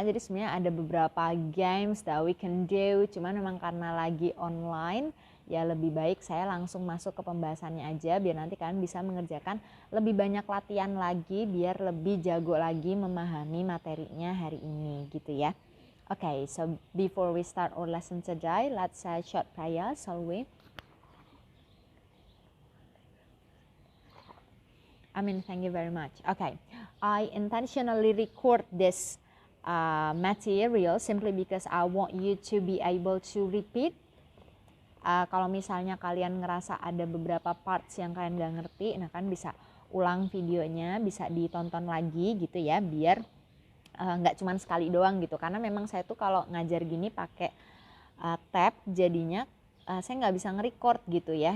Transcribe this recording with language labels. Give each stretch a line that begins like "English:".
Indonesian: Jadi sebenarnya ada beberapa
English: games that we can do,
Indonesian: cuman memang karena lagi online ya lebih baik saya langsung masuk ke pembahasannya aja biar nanti kalian bisa mengerjakan lebih banyak latihan lagi biar lebih jago lagi memahami materinya hari ini gitu ya.
English: Okay, so before we start our lesson today, let's say short prayer, shall we? Amin, thank you very much. Okay, I intentionally record this material simply because I want you to be able to repeat.
Indonesian: Kalau misalnya kalian ngerasa ada beberapa parts yang kalian gak ngerti, nah kan bisa ulang videonya, bisa ditonton lagi gitu ya, biar nggak cuma sekali doang gitu. Karena memang saya tuh kalau ngajar gini pakai tab, jadinya saya nggak bisa nge-record gitu ya.